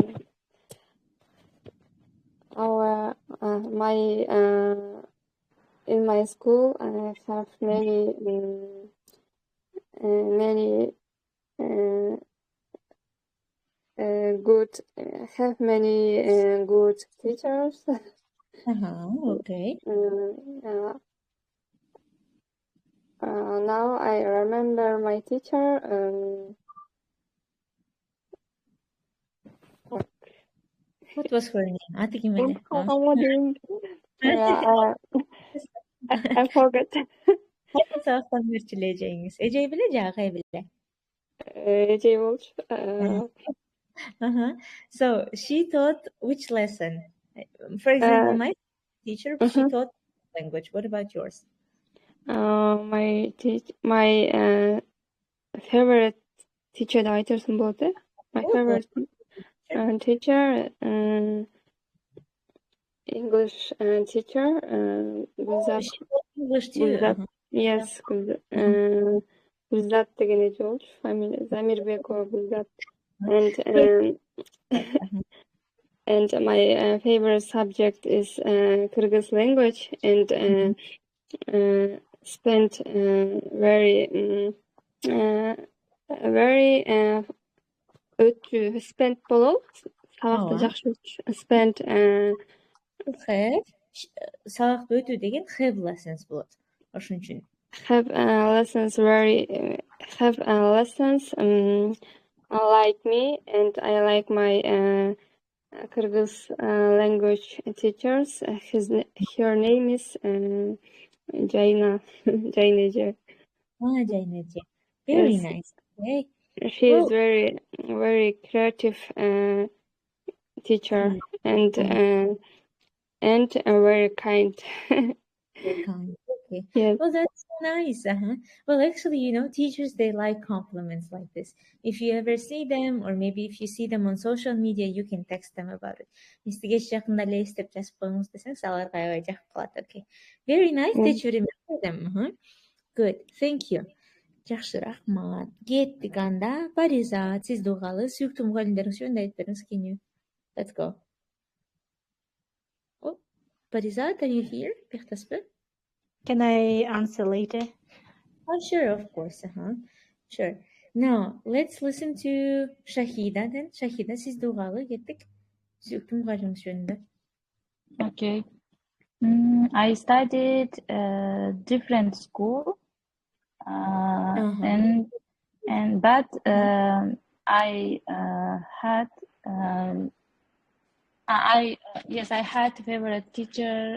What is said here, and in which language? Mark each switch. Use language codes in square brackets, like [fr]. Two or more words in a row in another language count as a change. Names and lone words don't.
[en] My in in my school, I have many good teachers. Okay. Yeah. Now I remember my teacher. What was her name? [ky] Аты ким эле? [en] Yeah, I forgot. [ky] Кайсы сабактан берчү эле эжеңиз? Эжеги беле же агай беле? Эжей болчу. [en] So she taught which lesson? For example, my teacher, she taught language. What about yours? My favorite teacher [ky] айтырсың болот, э? [en] My favorite teacher, English teacher, Gulzat. English too. [ky] Yes, Gulzat деген эже болчу. Фамилия Замирбекова Gulzat. [en] And my favorite subject is Kyrgyz language, and spent spent болот. [ky] Сабакты жакшы spent сабакты өтүү деген [en] have lessons [ky] болот. Ошон үчүн [en] have lessons like me, and I like my Kyrgyz language teachers. Her name is Jana. Jana. Very nice. Okay. She is very creative teacher, and very kind. Okay. Yes. Well, that's so nice. Well, actually, teachers, they like compliments like this. If you ever see them, or maybe if you see them on social media, you can text them about it. [ky] Истигеш жакында эле эстеп жазып коюңуз десеңиз, аларга аябай жакып калат. [en] Okay. Very nice that you remember them. Good. Thank you. [ky] Жакшы, рахмат. Кеттик анда. Париза, сиз дугалы. Сүйүктүү мугалимдериңиз жөнүндө айтып бериңиз. [en] Can you? Let's go. Oh, Париза, are you here? Can I answer later? Oh, sure, of course. Sure. Now, let's listen to Shahida then. [ky] Shahida, siz дугалы кеттик. Сүйүктүү мугалимиңиз жөнүндө. [en] Okay. I studied different school, but I had I had a favorite teacher.